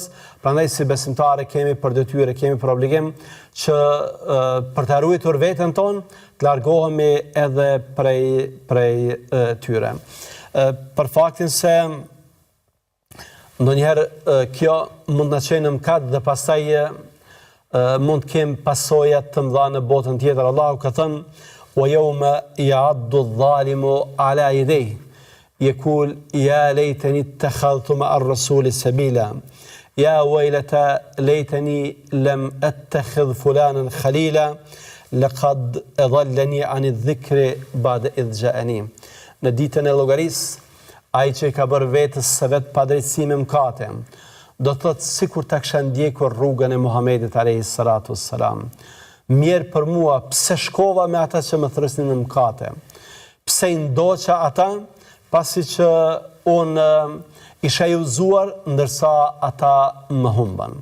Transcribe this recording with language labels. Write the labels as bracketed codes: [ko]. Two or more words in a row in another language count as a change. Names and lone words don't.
[sq] Prandaj si besimtarë kemi për detyrë, kemi për obligim që për të ruajtur veten tonë, të largohemi edhe prej tyre. Për faktin se ndonjëherë kjo mund na çojë në mëkat dhe pastaj mund të kem pasoja të mëdha në botën tjetër. Allahu ka thënë: [ar] وَيَوْمَ يَعَضُّ الظَّالِمُ عَلَى يَدَيْهِ يَقُولُ يَا لَيْتَنِي اتَّخَذْتُ مَعَ الرَّسُولِ سَبِيلًا يَا وَيْلَتَى لَيْتَنِي لَمْ أَتَّخِذْ فُلَانًا خَلِيلًا لَقَدْ أَضَلَّنِي عَنِ الذِّكْرِ بَعْدَ إِذْ جَاءَنِي. [sq] Në ditën e llogarisë, ai që ka bërë vetës së vet padrejtësi me mëkate, do të thotë sikur ta kisha ndjekur rrugën e Muhamedit [ar] عليه الصلاة والسلام. [sq] Mirë për mua, pse shkova me ata që më thërësnin në mëkate? Pse i ndoqa ata, pasi që unë isha i udhëzuar, ndërsa ata më humban.